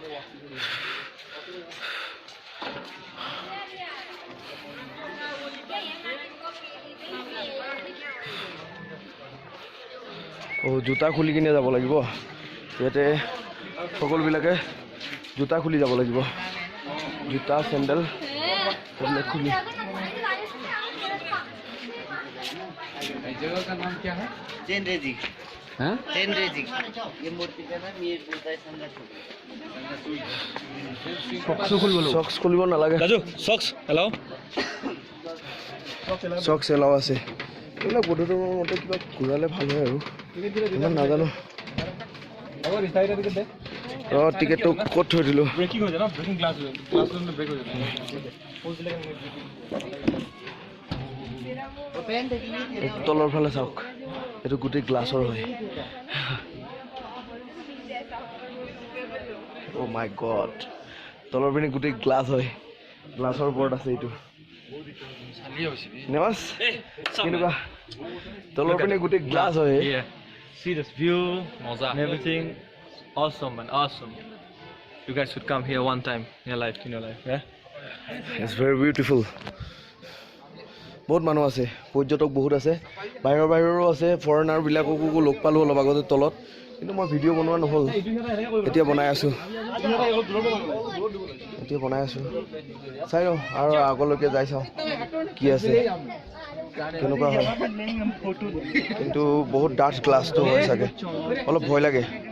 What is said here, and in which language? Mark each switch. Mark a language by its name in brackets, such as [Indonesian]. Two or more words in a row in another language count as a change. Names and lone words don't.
[Assamese] জোতা খুলি কিনে যাব লাগিব ইয়াতে সকলোবিলাকে জোতা খুলি যাব লাগিব জোতা চেণ্ডেল সেইবিলাক খুলি [Hindi] जगह का नाम क्या है? जैन रेजी। हाँ? जैन रेजी। ये मूर्ति का नाम ये बोलता है संघर्ष। [Assamese] সক্স খুলিব নালাগে राजू, [English] socks, hello? [Assamese] সক্স এলাও আছে এইবিলাক বৌদ্ধৰ মতে কিবা ঘূৰালে ভাল হয় আৰু ইমান নাজানো টিকেটটো ক'ত থৈ দিলোঁ [Hindi] ब्रेकिंग हो जाए ना [English] breaking glass [Hindi] में ब्रेक हो जाए [Assamese] তলৰ ফালে চাওক এইটো গোটেই গ্লাছৰ হয় [English] oh my god [Assamese] তলৰ পিনে গোটেই গ্লাছ হয় গ্লাছৰ ওপৰত আছে এইটো নেমাজ কেনেকুৱা তলৰ পিনে গোটেই গ্লাছ হয় [English] See this view and everything awesome man awesome you guys should come here one time in your life yeah it's very beautiful [Assamese] বহুত মানুহ আছে পৰ্যটক বহুত আছে বাহিৰৰো আছে ফৰেনাৰবিলাককো লগ পালোঁ অলপ আগতে তলত কিন্তু মই ভিডিঅ' বনোৱা নহ'ল এতিয়া বনাই আছোঁ চাই লওঁ আৰু আগলৈকে যাই চাওঁ কি আছে কেনেকুৱা হয় কিন্তু বহুত ডাৰ্ক গ্লাছটো হয় চাগে অলপ ভয় লাগে